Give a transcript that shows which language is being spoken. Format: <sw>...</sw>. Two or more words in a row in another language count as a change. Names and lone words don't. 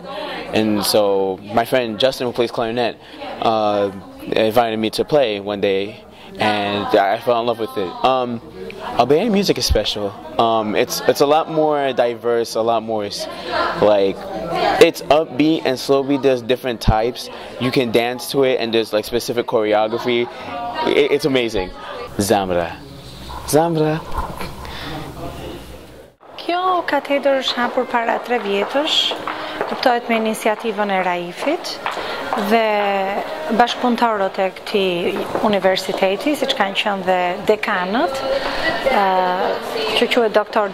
<en>And so my friend Justin, who plays clarinet, invited me to play one day, and I fell in love with it. Albanian music is special. It's a lot more diverse, a lot more like, it's upbeat and slow beat. There's different types. You can dance to it, and there's like specific choreography. It's amazing.</en> <sq>Zamra. Zamra. Kjo katedër është hapur para 3 vjetësh, kuptohet me iniciativën e Raifit dhe bashkëpunëtorët e këtij universiteti, siç kanë qenë dhe dekanët, që quhet Dr.</sq>